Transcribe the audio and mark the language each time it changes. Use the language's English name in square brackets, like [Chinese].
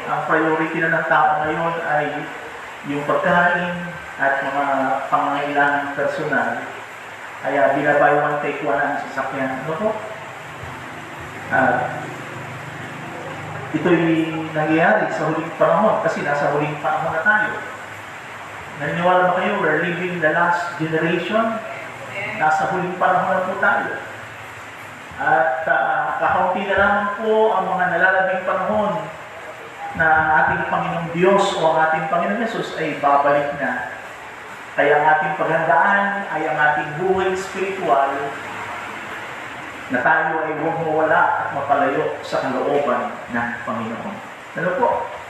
[Filipino] Ang priority na ng tao ngayon ay yung pagkain at mga pangangailangan personal. Kaya binabay one take one ang sasakyan. Ano po? Ito'y nangyayari sa huling panahon kasi nasa huling panahon na tayo. Naniniwala ba kayo? [English] We're living the last generation. [Filipino] Nasa huling panahon na po tayo. At kakaunti na lamang po ang mga nalalabing panahon na ating Panginoong Diyos o ang ating Panginoong Yesus ay babalik na. Kaya ang ating paghandaan ay ang ating buhay spiritual na tayo ay huwag mawala at mapalayo sa kalooban ng Panginoon. Ano po?